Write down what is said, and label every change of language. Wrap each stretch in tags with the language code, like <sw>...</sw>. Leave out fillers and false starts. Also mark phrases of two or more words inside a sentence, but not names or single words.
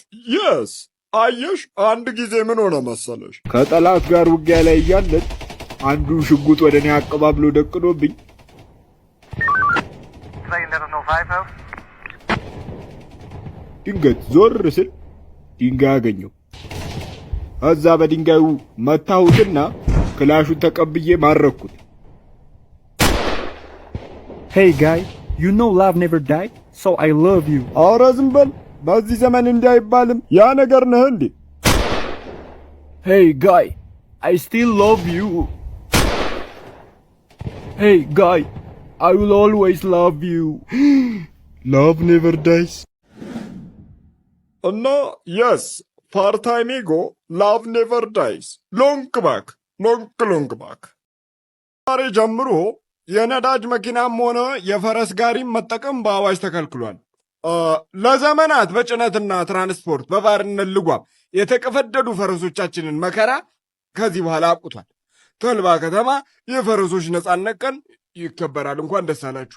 <am>የስ አየሽ፣ አንድ ጊዜ ምን ሆነ መሰለሽ፣ ከጠላት ጋር ውጊያ ላይ እያለን አንዱ ሽጉጥ ወደ እኔ አቀባብሎ ደቅኖብኝ ድንገት ዞር ስል ድንጋይ አገኘው። እዛ በድንጋዩ መታሁትና ክላሹን ተቀብዬ ማረኩት።</am> <en>Hey guy, you know love never die, so I love you.</en> <am>ኧረ ዝም በል። በዚህ ዘመን እንዲህ አይባልም። ያ ነገር ነህ እንዴ?</am> <en>Hey guy, I still love you. Hey guy, I will always love you. Love never dies.</en> <am>እና</am> <en>yes part time ago love never dies. long back።</en> <am>ዛሬ ጀምሮ የነዳጅ መኪናም ሆነ የፈረስ ጋሪም መጠቀም በአዋጅ ተከልክሏል። ለዘመናት በጭነትና ትራንስፖርት በባርነት ልጓም የተቀፈደዱ ፈረሶቻችንን መከራ ከዚህ በኋላ አብቅቷል። ተልባ ከተማ የፈረሶች ነጻነት ቀን ይከበራል። እንኳን ደስ አላችሁ።</am>